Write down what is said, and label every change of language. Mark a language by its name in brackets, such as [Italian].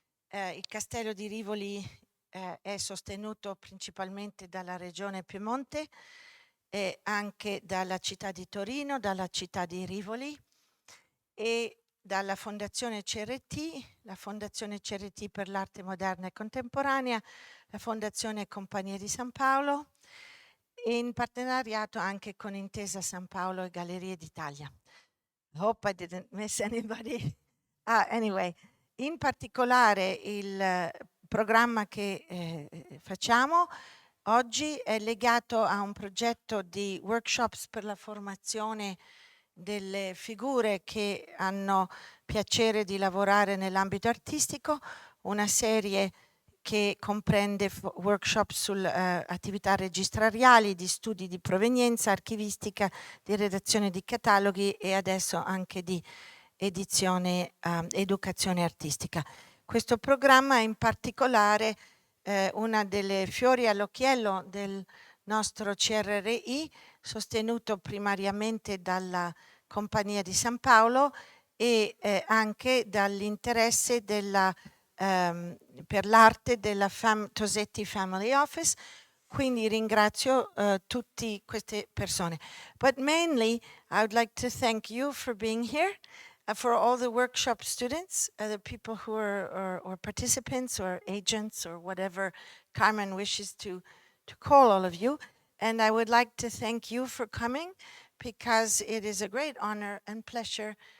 [Italian] Il Castello di Rivoli è sostenuto principalmente dalla Regione Piemonte e anche dalla città di Torino, dalla città di Rivoli e dalla Fondazione CRT, la Fondazione CRT per l'arte moderna e contemporanea, la Fondazione Compagnia di San Paolo e in partenariato anche con Intesa San Paolo e Gallerie d'Italia. [English] I hope I didn't miss anybody. Anyway, [Italian] in particolare il programma che facciamo oggi è legato a un progetto di workshops per la formazione delle figure che hanno piacere di lavorare nell'ambito artistico, una serie che comprende workshop sulle attività registrariali, di studi di provenienza, archivistica, di redazione di cataloghi e adesso anche di edizione, educazione artistica. Questo programma è in particolare una delle fiori all'occhiello del nostro CRRI, sostenuto primariamente dalla Compagnia di San Paolo e anche dall'interesse per l'arte della Tosetti Family Office. Quindi ringrazio tutte queste persone. [English] But mainly I would like to thank you for being here, for all the workshop students, the people who are or participants or agents or whatever Carmen wishes to call all of you. And I would like to thank you for coming because it is a great honor and pleasure.